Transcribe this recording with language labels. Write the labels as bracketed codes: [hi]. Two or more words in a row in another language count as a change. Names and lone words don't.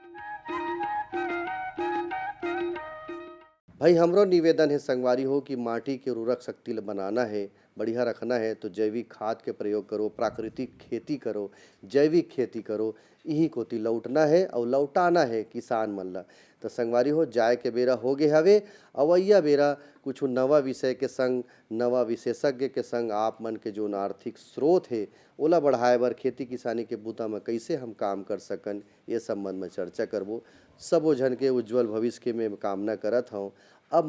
[hne] भाई हमरो निवेदन है संगवारी हो कि माटी के उर्वरक शक्ति बनाना है, बढ़िया रखना है तो जैविक खाद के प्रयोग करो, प्राकृतिक खेती करो, जैविक खेती करो, यही कोती लौटना है और लौटाना है किसान मन ला। तो संगवारी हो जाए के बेरा हो गए हवे, अवैया बेरा कुछ नवा विषय के संग, नवा विशेषज्ञ के संग आप मन के जो आर्थिक स्रोत है ओला बढ़ाए बर खेती किसानी के बूता में कैसे हम काम कर सकन, ये संबंध में चर्चा करबो। सबो जन के उज्जवल भविष्य के मैं कामना करत हूँ।